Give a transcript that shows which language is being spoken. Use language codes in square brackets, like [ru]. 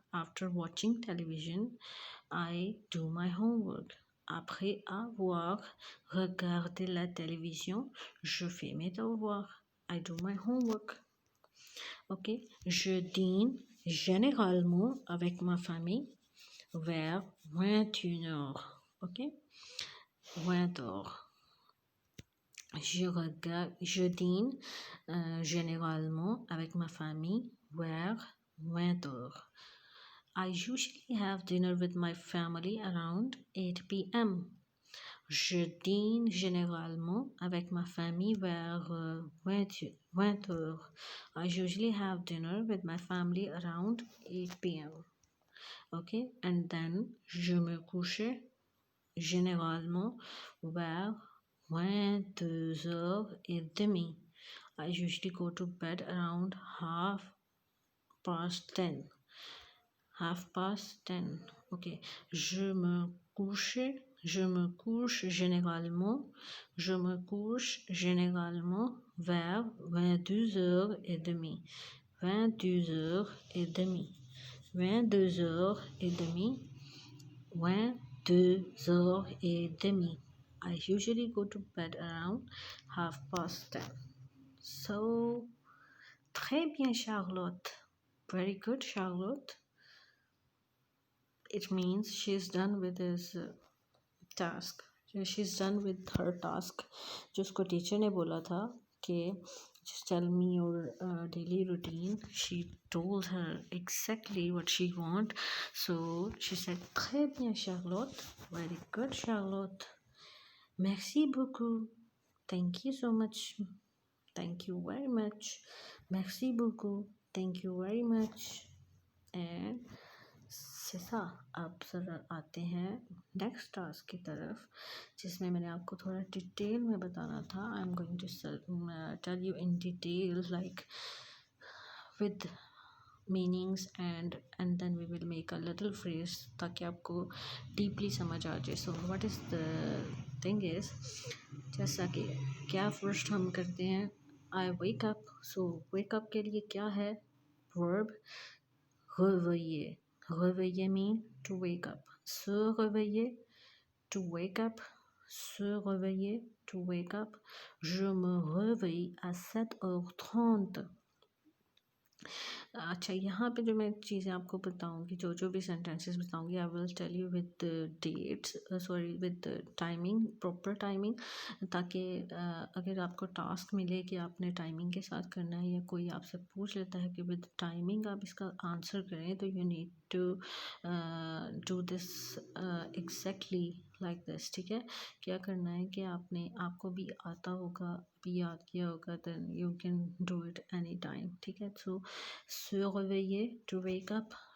[en] After watching television, I do my homework. [fr] Après avoir regardé la télévision, je fais mes devoirs. [en] I do my homework. [fr] Ok. Je dîne généralement avec ma famille vers 21h. Ok. 20h. Je dîne généralement avec ma famille vers 20h. [en] I usually have dinner with my family around 8 p.m. [fr] Je dîne généralement avec ma famille vers 20h. [en] I usually have dinner with my family around 8 p.m. Okay, and then [fr] je me couche généralement vers 22h30. [en] I usually go to bed around 10:30. 10:30. Ok. [fr] Je me couche généralement. Je me couche généralement vers 22h30. 22h30. 22h30. 22h30. [en] I usually go to bed around 10:30. [fr] So, très bien, Charlotte. [en] Very good, Charlotte. It means she's done with his task. She's done with her task. [hi] जो उसको teacher ने बोला था कि [en] just tell me your daily routine. She told her exactly what she want. So she said, [fr] très bien, [en] Charlotte. Very good, Charlotte. [fr] Merci beaucoup. [en] Thank you so much. Thank you very much. [fr] Merci beaucoup. [en] Thank you very much. And [fr] c'est ça. [hi] अब sir आते हैं next task की तरफ, जिसमें मैंने आपको थोड़ा detail में बताना था. [en] I am going to tell you in detail like with meanings and then we will make a little phrase [hi] ताकि आपको डीपली समझ आ जाए. [en] so what is the thing is, [hi] जैसा कि क्या फर्स्ट हम करते हैं, [en] I wake up. [hi] सो वेक अप के लिए क्या है, verb réveiller. [en] Réveiller mean to wake up. Se réveiller, to wake up. Se réveiller, to wake up. [fr] Je me réveille à 7h30. [hi] अच्छा, यहाँ पे जो मैं चीज़ें आपको बताऊँगी, जो भी सेंटेंसेस बताऊँगी, [en] I will tell you with dates, sorry with timing, proper timing, [hi] ताकि अगर आपको टास्क मिले कि आपने टाइमिंग के साथ करना है या कोई आपसे पूछ लेता है कि विद टाइमिंग आप इसका आंसर करें, तो [en] You need to do this exactly like this. [hi] ठीक है, क्या करना है कि आपको भी आता होगा, भी याद किया होगा, [en] Then you can do it any time. [hi] ठीक है, सो se réveiller, to wake up.